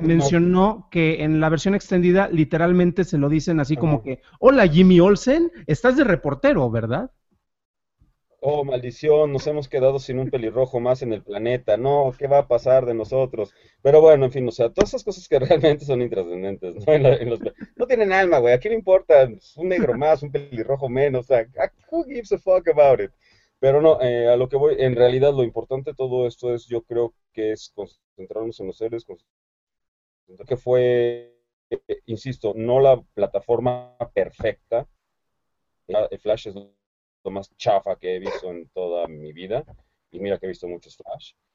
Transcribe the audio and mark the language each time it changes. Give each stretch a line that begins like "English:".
Spanish: mencionó que en la versión extendida literalmente se lo dicen así como que, hola Jimmy Olsen, estás de reportero, ¿verdad? Oh, maldición, nos hemos quedado sin un pelirrojo más en el planeta. No, ¿qué va a pasar de nosotros? Pero bueno, en fin, o sea, todas esas cosas que realmente son intrascendentes, ¿no? No tienen alma, güey. ¿A quién le importa? Un negro más, un pelirrojo menos. O sea,
English: who gives a fuck about it?
Spanish: Pero no, a lo que voy, en realidad lo importante de todo esto es, yo creo que es concentrarnos en los seres, que fue, insisto, no la plataforma perfecta. El Flash es lo más chafa que he visto en toda mi vida, y mira que he visto muchos Flash.